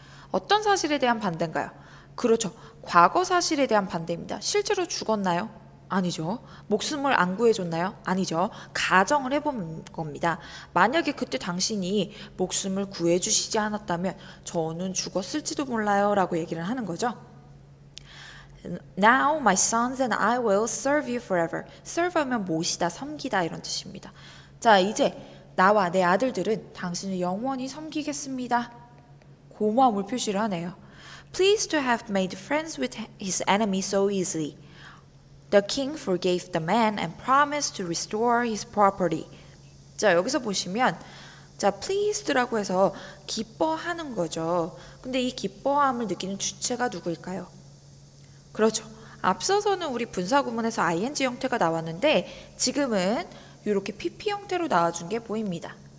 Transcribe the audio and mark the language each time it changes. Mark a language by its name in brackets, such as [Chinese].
[Korean] 어떤 사실에 대한 반대인가요? 그렇죠. 과거 사실에 대한 반대입니다. 실제로 죽었나요? 아니죠. 목숨을 안 구해줬나요? 아니죠. 가정을 해본 겁니다. 만약에 그때 당신이 목숨을 구해주시지 않았다면 저는 죽었을지도 몰라요 라고 얘기를 하는 거죠. [English] Now my sons and I will serve you forever. [Korean] serve 하면 모시다, 섬기다 이런 뜻입니다. 자, 이제 나와 내 아들들은 당신을 영원히 섬기겠습니다. 고마움을 표시를 하네요. [English] Pleased to have made friends with his enemy so easily. The king forgave the man and promised to restore his property. [Korean] 자, 여기서 보시면 자, pleased라고 해서 기뻐하는 거죠. 근데 이 기뻐함을 느끼는 주체가 누구일까요? 그렇죠. 앞서서는 우리 분사구문에서 ing 형태가 나왔는데 지금은 이렇게 pp 형태로 나와준 게 보입니다.